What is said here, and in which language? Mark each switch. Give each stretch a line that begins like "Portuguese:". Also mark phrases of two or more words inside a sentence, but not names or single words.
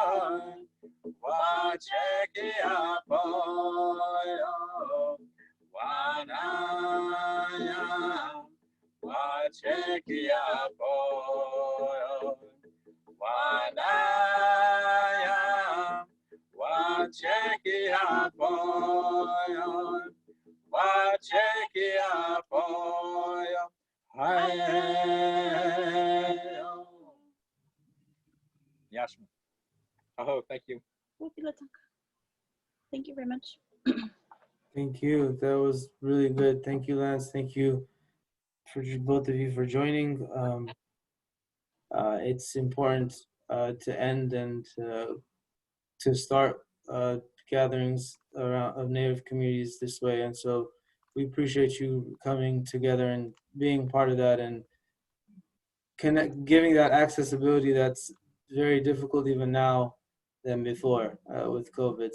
English: wacheki aboya wanaya wacheki aboya wanaya wacheki aboya wacheki aboya Yashma. Oh, thank you. Thank you very much. Thank you. That was really good. Thank you, Lance. Thank you for both of you for joining. It's important to end and to start gatherings around of Native communities this way, and so we appreciate you coming together and being part of that and giving that accessibility that's very difficult even now than before with COVID.